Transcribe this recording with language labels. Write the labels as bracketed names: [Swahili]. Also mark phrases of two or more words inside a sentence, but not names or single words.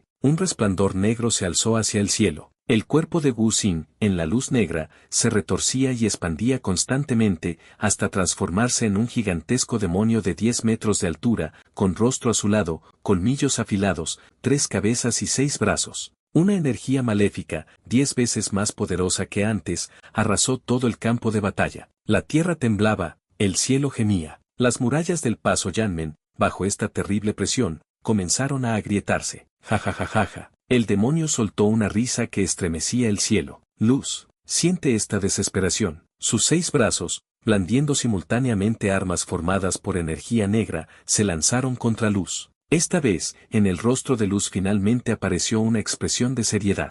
[Spanish] Un resplandor negro se alzó hacia el cielo. El cuerpo de Wu Xin, en la luz negra, se retorcía y expandía constantemente, hasta transformarse en un gigantesco demonio de 10 metros de altura, con rostro azulado, colmillos afilados, 3 cabezas y 6 brazos. Una energía maléfica, 10 veces más poderosa que antes, arrasó todo el campo de batalla. La tierra temblaba, el cielo gemía. Las murallas del paso Yanmen, bajo esta terrible presión, comenzaron a agrietarse. Ja ja ja ja ja. El demonio soltó una risa que estremecía el cielo. Luz, siente esta desesperación. Sus 6 brazos, blandiendo simultáneamente armas formadas por energía negra, se lanzaron contra Luz. Esta vez, en el rostro de Luz finalmente apareció una expresión de seriedad.